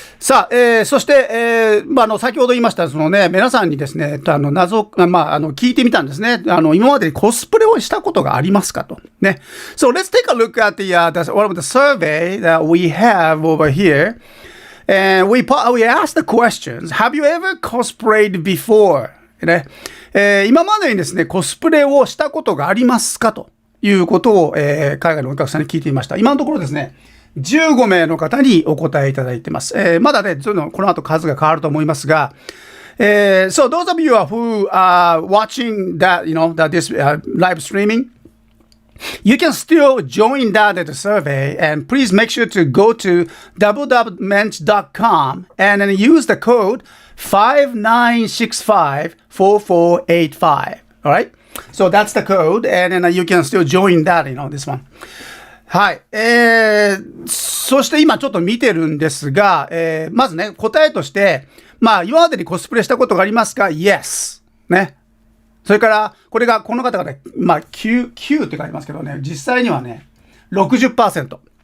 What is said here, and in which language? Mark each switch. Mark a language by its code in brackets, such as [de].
[ja] さあ、そして、先ほど言いました、皆さんにですね、聞いてみたんですね。今までにコスプレをしたことがありますかと。ね。 [en] So, let's take a look at one of the survey that we have over here. And we asked the questions, have you ever cosplayed before? [ja] ね。今までにですね、コスプレをしたことがありますかということを、海外のお客さんに聞いてみました。今のところですね、 15名の方にお答えいただいてます。まだね、この後数が変わると思いますが、 [en] so those of you who are watching that, this live streaming, you can still join that at the survey, and please make sure to go to www.mensch.com and then use the code 59654485. All right? So that's the code, and then you can still join that, this one. [ja] はい。そして今ちょっと見てるんですが、まずね、答えとして、まあ、今までにコスプレしたことがありますか？ Yes。 ね。それから、この方がね、まあ、9って書いてますけどね、実際にはね、60%。